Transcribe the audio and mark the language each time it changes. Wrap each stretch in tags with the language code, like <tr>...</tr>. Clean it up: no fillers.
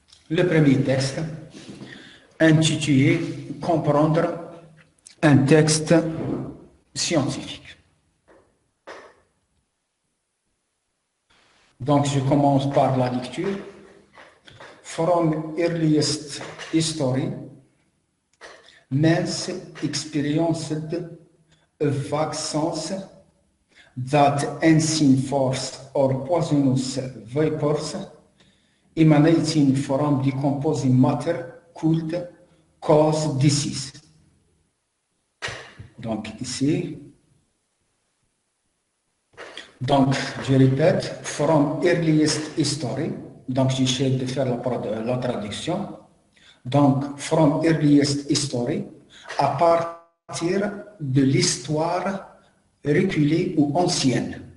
<fr>Le premier texte intitulé Comprendre un texte scientifique. Donc je commence par la lecture.</fr> <en>From earliest history, man's experienced a vague sense that unseen force or poisonous vapors emanating from decomposing matter could cause disease.</en> <fr>Donc ici, Donc, je répète,</fr> <en>from earliest history,</en> <fr>donc j'essaie de faire la traduction. Donc,</fr> <en>from earliest history,</en> <fr>à partir de l'histoire reculée ou ancienne.</fr>